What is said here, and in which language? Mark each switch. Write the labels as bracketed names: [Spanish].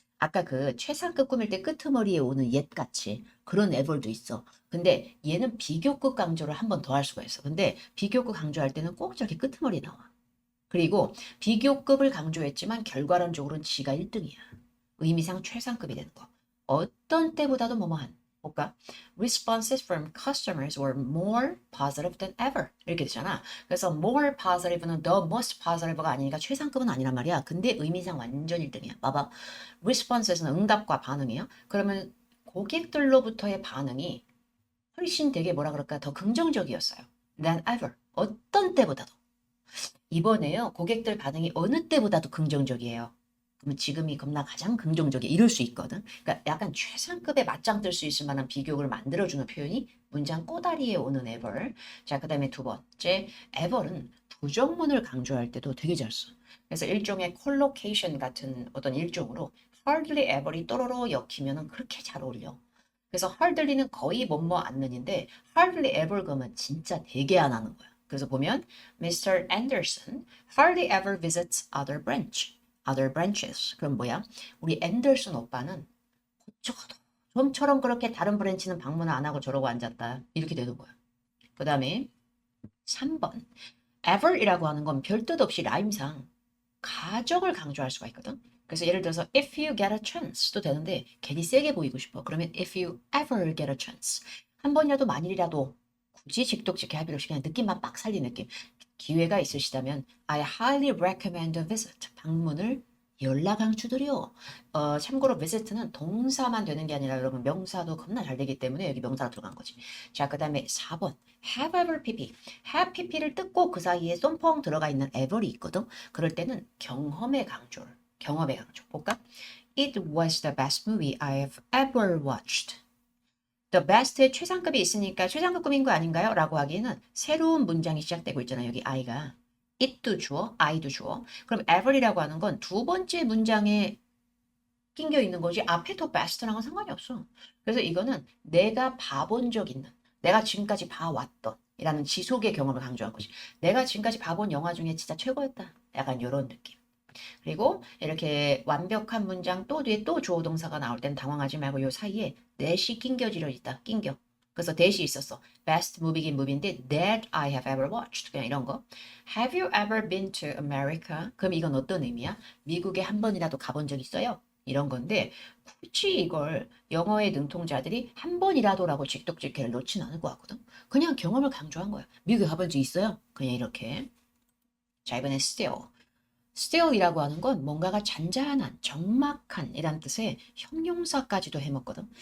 [Korean] 아까 그 최상급 꾸밀 때 끄트머리에 오는 옛같이 그런 애벌도 있어. 근데 얘는 비교급 강조를 한 번 더 할 수가 있어. 근데 비교급 강조할 때는 꼭 저렇게 끄트머리 나와. 그리고 비교급을 강조했지만 결과론적으로는 지가 1등이야. 의미상 최상급이 되는 거. 어떤 때보다도 뭐뭐한. 볼까? [English] Responses from customers were more positive than ever. [Korean] 이렇게 되잖아. 그래서 more positive는 the most positive가 아니니까 최상급은 아니란 말이야. 근데 의미상 완전 1등이야. 봐봐. Responses는 응답과 반응이에요. 그러면 고객들로부터의 반응이 훨씬 되게 뭐라 그럴까? 더 긍정적이었어요. than ever. 어떤 때보다도. 이번에요. 고객들 반응이 어느 때보다도 긍정적이에요. 그러면 지금이 겁나 가장 긍정적이 이럴 수 있거든. 그러니까 약간 최상급에 맞짱 뜰 수 있을 만한 비교를 만들어주는 표현이 문장 꼬다리에 오는 ever. 자, 그 다음에 두 번째 ever은 부정문을 강조할 때도 되게 잘 써. 그래서 일종의 collocation 같은 어떤 일종으로 hardly ever이 또로로 엮이면은 그렇게 잘 어울려. 그래서 hardly는 거의 뭐뭐 않는인데 hardly ever 그러면 진짜 되게 안 하는 거야. 그래서 보면 Mr. [English] Anderson hardly ever visits other branches. [Korean] 그럼 뭐야? 우리 앤더슨 오빠는 적어도 좀처럼 그렇게 다른 브랜치는 방문 안 하고 저러고 앉았다. 이렇게 되는 거야. 그 다음에 3번. ever이라고 하는 건 별 뜻 없이 라임상 가정을 강조할 수가 있거든. 그래서 예를 들어서 [English] if you get a chance [Korean] 도 되는데 괜히 세게 보이고 싶어. 그러면 [English] if you ever get a chance. [Korean] 한 번이라도 만일이라도 굳이 직독직해 할 필요 없이 그냥 느낌만 빡 살린 느낌. 기회가 있으시다면 [English] I highly recommend a visit. [Korean] 방문을 연락강추드려. 참고로 visit는 동사만 되는 게 아니라 여러분 명사도 겁나 잘 되기 때문에 여기 명사가 들어간 거지. 자, 그 다음에 4번. have ever pp. have pp를 뜯고 그 사이에 쏨펑 들어가 있는 ever이 있거든. 그럴 때는 경험의 강조를. 경험의 강조. 볼까? [English] It was the best movie I've ever watched. [Korean] The best의 최상급이 있으니까 최상급 꿈인 거 아닌가요? 라고 하기에는 새로운 문장이 시작되고 있잖아요. 여기 I가. it도 주어, I도 주어. 그럼 ever이라고 하는 건 두 번째 문장에 낑겨 있는 거지 앞에 더 best랑은 상관이 없어. 그래서 이거는 내가 봐본 적 있는, 내가 지금까지 봐왔던 이라는 지속의 경험을 강조한 거지. 내가 지금까지 봐본 영화 중에 진짜 최고였다. 약간 이런 느낌. 그리고 이렇게 완벽한 문장 또 뒤에 또 주어 동사가 나올 땐 당황하지 말고 요 사이에 that이 낑겨지려 있다. 낑겨. 그래서 that이 있었어. [English] best movie긴 movie인데 that I have ever watched. [Korean] 그냥 이런 거. [English] Have you ever been to America? [Korean] 그럼 이건 어떤 의미야? 미국에 한 번이라도 가본 적 있어요? 이런 건데 굳이 이걸 영어의 능통자들이 한 번이라도라고 직독직해를 놓진 않을 것 같거든. 그냥 경험을 강조한 거야. 미국에 가본 적 있어요? 그냥 이렇게. 자, 이번엔 still. still이라고 하는 건 뭔가가 잔잔한, 적막한 이란 뜻의 형용사까지도 해먹거든.